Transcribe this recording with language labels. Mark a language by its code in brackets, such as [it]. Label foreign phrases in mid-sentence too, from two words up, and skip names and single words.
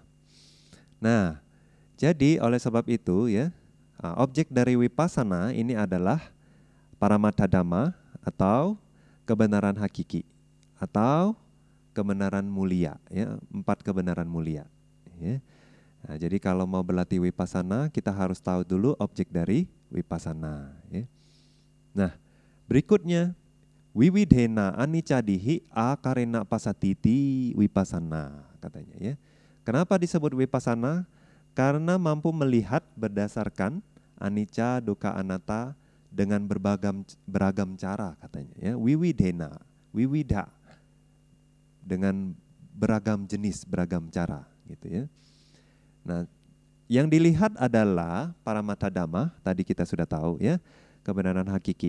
[id] Nah, jadi oleh sebab itu, ya, objek dari vipassana ini adalah [pi] paramattha dhamma [id] atau kebenaran hakiki atau kebenaran mulia, ya, 4 kebenaran mulia, ya. Nah, jadi kalau mau berlatih vipassana kita harus tahu dulu objek dari vipassana, ya. Nah, berikutnya [pi] wiwidhena anicadihi akarena pasatiti vipassana, [id] katanya, ya. Kenapa disebut vipassana? Karena mampu melihat berdasarkan [pi] anicca, dukkha, anatta [id] dengan beragam cara, katanya, ya. [pi] Wiwidhena, wiwidha, [id] dengan beragam jenis, beragam cara, gitu, ya. Nah, yang dilihat adalah [pi] paramattha dhamma, [id] tadi kita sudah tahu, ya, kebenaran hakiki.